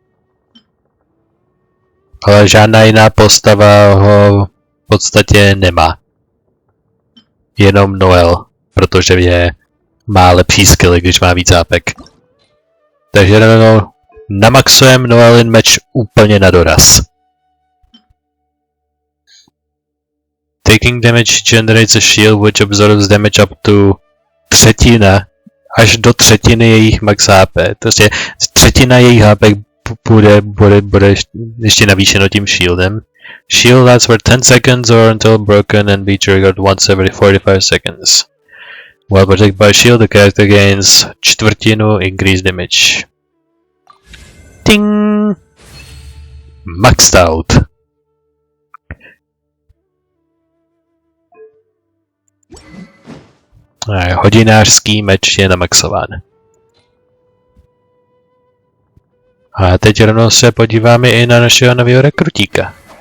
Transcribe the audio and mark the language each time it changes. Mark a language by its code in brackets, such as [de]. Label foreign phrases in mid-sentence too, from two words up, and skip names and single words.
[cs] Ale žádná jiná postava ho v podstatě nemá. Jenom Noel, protože má lepší skilly, když má víc ápek. Takže namaxujeme Noelin meč úplně na doraz. [en] Taking damage generates a shield which absorbs damage up to [cs] třetina, až do třetiny [en] jejich max HP. [cs] Prostě třetina jejich HP bude ještě navýšeno tím shieldem. [en] Shield lasts for 10 seconds or until broken and be triggered once every 45 seconds. While protected by shield, the character gains čtvrtinu increased damage. Ting! Maxed out. [cs] Hodinářský meč je namaxován. A teď rovnou se podíváme i na našeho nového rekrutíka.